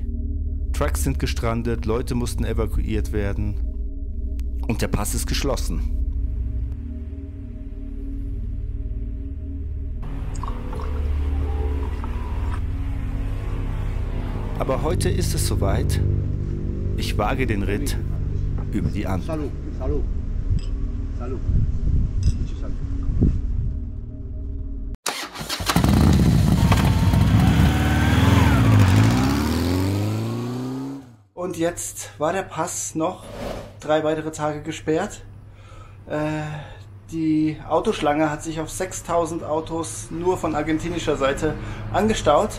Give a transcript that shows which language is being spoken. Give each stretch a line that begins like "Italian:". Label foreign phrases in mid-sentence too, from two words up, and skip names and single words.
German: Trucks sind gestrandet, Leute mussten evakuiert werden und der Pass ist geschlossen. Aber heute ist es soweit. Ich wage den Ritt über die Anden.
Spanish: Salud, salud, salud. Mucho salud.
German: Und jetzt war der Pass noch 3 weitere Tage gesperrt. Die Autoschlange hat sich auf 6000 Autos nur von argentinischer Seite angestaut.